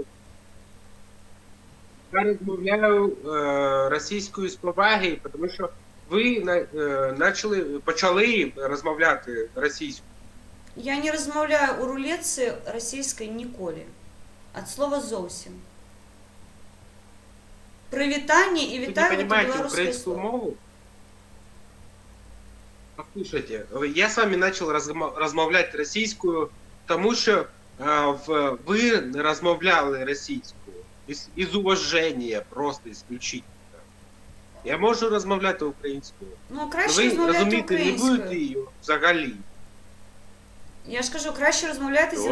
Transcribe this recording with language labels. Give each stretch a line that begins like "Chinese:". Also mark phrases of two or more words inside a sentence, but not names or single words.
Ukrainian: Я розмовляю російською з поваги, тому що ви почали розмовляти російською. Я не розмовляю у рулетці російською ніколи. Від слова зовсім. Привітання і вітаю
Russian: Вы не понимаете
Ukrainian: білоруське
Russian: украинскую
Ukrainian: слово. мову?
Russian: Послушайте, я с вами начал размовлять
Ukrainian: російською, тому що ви не розмовляли російською. Із уваження просто исключительно. Я можу розмовляти українською. Краще Ви розмовляти розуміти не будете українською. її взагалі. Я ж кажу, краще розмовляти зі мною